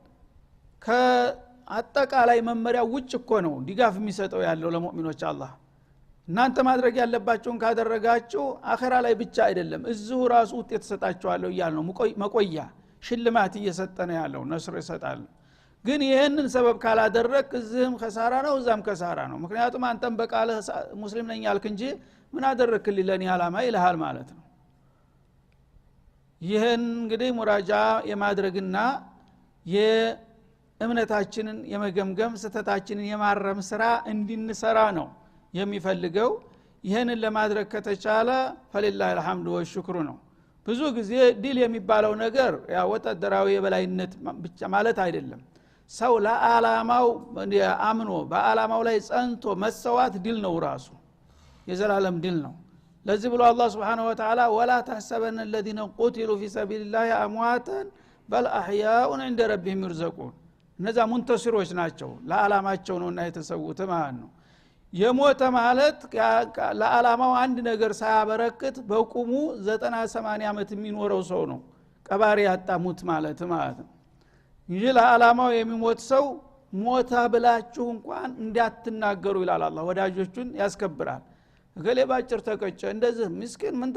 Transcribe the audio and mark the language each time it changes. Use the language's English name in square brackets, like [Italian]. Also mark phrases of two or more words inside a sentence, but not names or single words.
[Amharic] ከአጠቃላይ መመሪያ ውጭ እኮ ነው ድጋፍ የሚሰጠው ያለው ለሙእሚኖች አላህ። እናንተ ማድረግ ያለባችሁን ካደረጋችሁ አኺራ ላይ ብቻ አይደለም እዚሁ ራሱ ውጤት ተሰጣችኋለሁ ይያል ነው። መቆያ ሽልማት እየሰጠነ ያለው ነስር ይሰጣል። ግን ይሄንን ሰበብ ካላደረክ እዚህም ከሳራ ነው እዛም ከሳራ ነው። ምክንያቱም አንተም በቃለ ሙስሊም ነኝ ያልክ እንጂ ምን አደረክልኝ ለኔ አላማ ይልሃል ማለት ነው። ይሄን እንግዲህ ሙራጃ የማድረግና የእምነታችንን የመገምገም ስተታችንን የማረም ስራ እንድንሰራ ነው የሚፈልገው። ይሄንን ለማድረግ ከተቻለ [Arabic] فلله الحمد والشكر [Amharic] ነው። ብዙ ጊዜ ዲል የሚባለው ነገር ያ ወታደራዊ የበላይነት ብቻ ማለት አይደለም። ሰው ለዓላማው አምኖ በዓላማው ላይ ጸንቶ መሰዋት ዲል ነው፣ ራሱ የዘላለም ዲል ነው። ለዚህ ብሎ አላህ [Arabic] سبحانه وتعالى ولا تحسبن الذين قتلوا في سبيل الله امواتا بل احياء عند ربهم يرزقون። [Amharic] እነዛ ሙንተሲሮች ናቸው፣ ለዓላማቸው ነውና የተሰዉት ማለት ነው። የሞተ ማለት ለዓላማው አንድ ነገር ሳያበረክት በቁሙ 90-80 ዓመት የሚኖረው ሰው ነው ቀባሪ ያጣሙት ማለት ነው። እንጂ ለዓላማው የሚሞት ሰው ሞታ ብላችሁ እንኳን እንዳትናገሩ ይላል አላህ። ወዳጆቹን ያስከብራል። እገሌ ባጭር ተቀጨ እንደዚህ ምስኪን ምን